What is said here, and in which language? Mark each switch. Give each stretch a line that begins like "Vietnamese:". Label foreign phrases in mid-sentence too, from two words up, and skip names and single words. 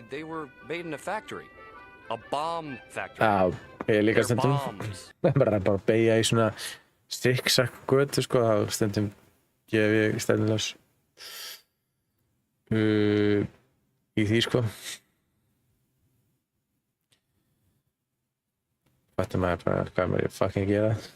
English: They were made in a factory. A bomb factory.
Icelandic: Já, ég líka
English: They're
Icelandic: stundum.
English: bombs.
Icelandic: bara beygja í svona strikksakkgötu sko, þá stundum gef ég stefnuljós í því sko. Fattar maður bara hvað maður er fucking að gera.